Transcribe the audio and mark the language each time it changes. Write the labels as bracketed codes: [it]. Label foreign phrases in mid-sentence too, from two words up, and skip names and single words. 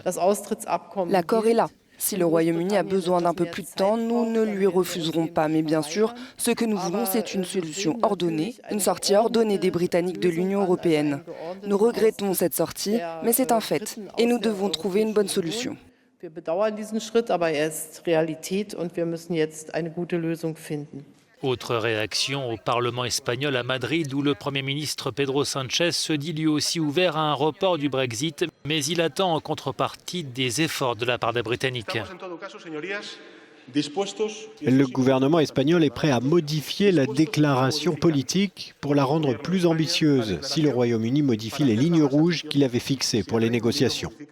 [fr] L'accord est là. Si le Royaume-Uni a besoin d'un peu plus de temps, nous ne lui refuserons pas. Mais bien sûr, ce que nous voulons, c'est une solution ordonnée, une sortie ordonnée des Britanniques de l'Union européenne. Nous regrettons cette sortie, mais c'est un fait. Et nous devons trouver une bonne solution. [de] Wir bedauern diesen Schritt, aber er ist Realität und wir müssen jetzt eine gute Lösung finden. [fr] Autre réaction au Parlement espagnol à Madrid, où le Premier ministre Pedro Sánchez se dit lui aussi ouvert à un report du Brexit, mais il attend en contrepartie des efforts de la part des Britanniques. Le gouvernement espagnol est prêt à modifier la déclaration politique pour la rendre plus ambitieuse si le Royaume-Uni modifie les lignes rouges qu'il avait fixées pour les négociations.